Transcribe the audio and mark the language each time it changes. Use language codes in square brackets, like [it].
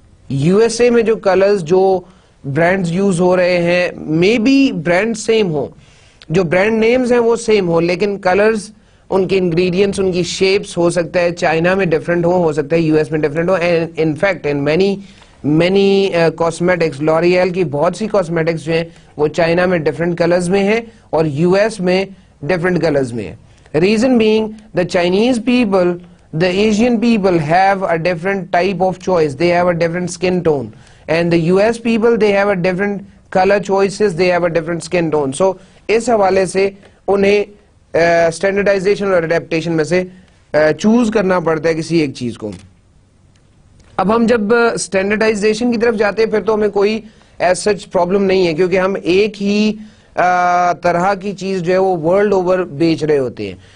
[ur] USA میں جو colours جو برانڈز یوز ہو رہے ہیں مے بی برانڈ سیم ہو, جو برانڈ نیمز ہیں وہ سیم ہو, لیکن کلرز ان کے انگریڈینٹس ان کی شیپس ہو سکتا ہے چائنا میں ڈفرینٹ ہو سکتا ہے یو ایس میں different ہو. [en] and in fact in many cosmetics [ur] L'Oreal کی بہت سی کاسمیٹکس جو ہیں وہ چائنا میں ڈفرینٹ کلرز میں ہیں اور یو ایس میں ڈفرینٹ کلرز میں ہیں. [en] Reason being the Chinese people, the Asian people have a different type of choice, they have a different skin tone, and the US people they have a different color choices, they have a different skin tone. [ur] So اس حوالے سے انہیں standardization اور adaptation میں سے choose کرنا پڑتا ہے کسی ایک چیز کو. اب ہم جب standardization کی طرف جاتے ہیں پھر تو ہمیں کوئی as such problem نہیں ہے کیونکہ ہم ایک ہی طرح کی چیز جو ہے وہ ورلڈ اوور بیچ رہے ہوتے ہیں.